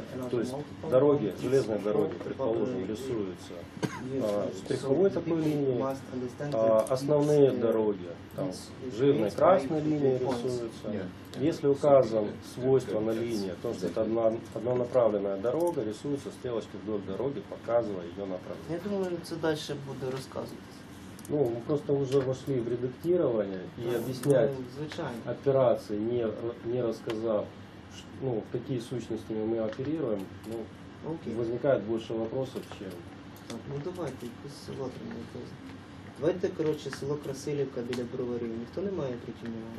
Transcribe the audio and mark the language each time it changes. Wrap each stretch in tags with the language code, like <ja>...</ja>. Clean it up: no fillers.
<ru>То есть дороги, железные дороги, предположим, рисуются штриховой такой линией, основные дороги, там, жирной красной линией рисуются. Если указан свойство на линии, то что это однонаправленная дорога, рисуется стрелочки вдоль дороги, показывая ее направление.</ru> <uk>Я думаю, це далі буде розказуватися.</uk> <ru>Ну, мы просто уже вошли в редактирование и объяснять</ru> <uk>Звичайно.</uk> <ru>операции, не рассказав, ну, какие сущностями мы оперируем, ну, Окей. возникает больше вопросов, чем...</ru> <uk>Так, ну давайте, якось село треба. Давайте, коротше, село Красилівка біля Броварів. Ніхто не має проти нього?</uk>